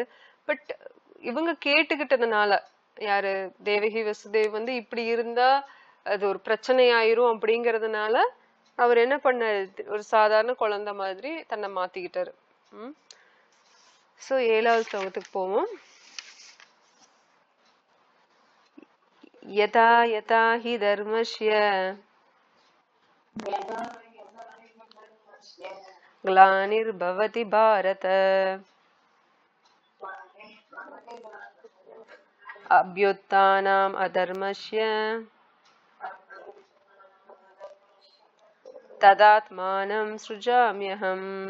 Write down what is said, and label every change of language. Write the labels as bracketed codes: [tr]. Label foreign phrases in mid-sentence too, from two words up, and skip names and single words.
[ta] பட் இவங்க கேட்டுக்கிட்டதுனால, யாரு தேவகி வசுதேவ் இப்படி இருந்தா அது ஒரு பிரச்சனை ஆயிரும் அப்படிங்கறதுனால அவர் என்ன பண்ணாரு, ஒரு சாதாரண குழந்தை மாதிரி தன்னை மாத்திக்கிட்டாரு. சோ 7வது ஸ்லோகத்துக்கு போவோம். [sa] यदा यदा हि धर्मस्य ग्लानिर्भवति भारत अभ्युत्थानम् अधर्मस्य तदात्मानं सृजाम्यहम्.